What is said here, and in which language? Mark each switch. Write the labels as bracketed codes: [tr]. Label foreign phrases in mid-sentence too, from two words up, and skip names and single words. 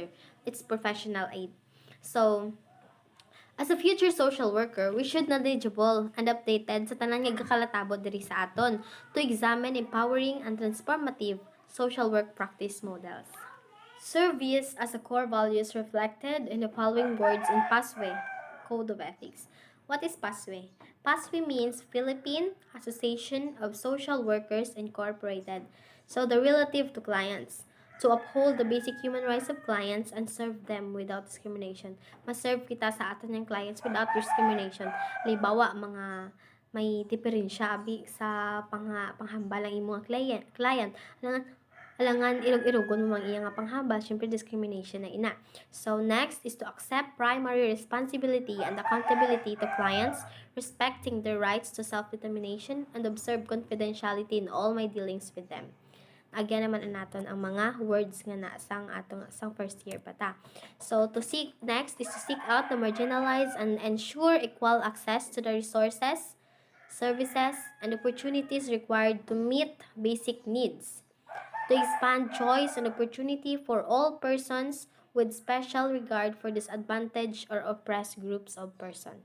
[en] It's professional aid. So, as a future social worker, we should knowledgeable and updated [hil] sa tanan nga gakalatabot diri sa aton [en] to examine empowering and transformative social work practice models. Service as a core value is reflected in the following words in PASWE, Code of Ethics. What is PASWE? PASWE means Philippine Association of Social Workers Incorporated. So the relative to clients. To uphold the basic human rights of clients and serve them without discrimination. [hil] Maserve kita sa aton ng clients [en] without discrimination. [hil] Halimbawa, mga may diferensya abi sa panghambal ang imong client. Alangan irog-irogon mo mang iya nga panghambal, syempre discrimination na ina. [en] So next is to accept primary responsibility and accountability to clients, respecting their rights to self-determination and observe confidentiality in all my dealings with them. [hil] Again naman naton ang mga words nga na sang first year pa ta. [en] So to seek next is to seek out the marginalized and ensure equal access to the resources, services, and opportunities required to meet basic needs. To expand choice and opportunity for all persons with special regard for disadvantaged or oppressed groups of persons.